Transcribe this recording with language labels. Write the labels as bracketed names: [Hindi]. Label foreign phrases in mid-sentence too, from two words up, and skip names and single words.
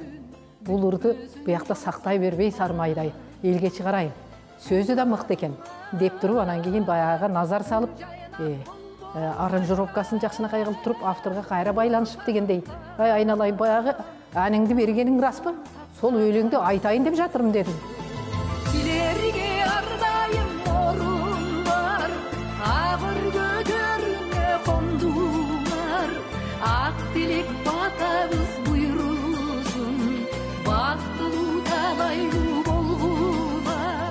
[Kyrgyz] Бул ырды буякта сактай бербей сармайдай элге чыгарайын. Сөзү да мыкты экен деп туруп, анан кийин баягы назар салып, аранжировкасын жакшынакай кылып туруп, авторго кайра байланышып дегендей. Ай айналайын, баягы аныңды бергениң распы? [Kazakh] Сол өлеңди айтайын деп жатырмын дедим. [Kyrgyz] Силерге ардайым орун бар, агыр көтөрүнө кондулар. Ак тилек батабыз буйрусун, бактылуу талайлуу болгула.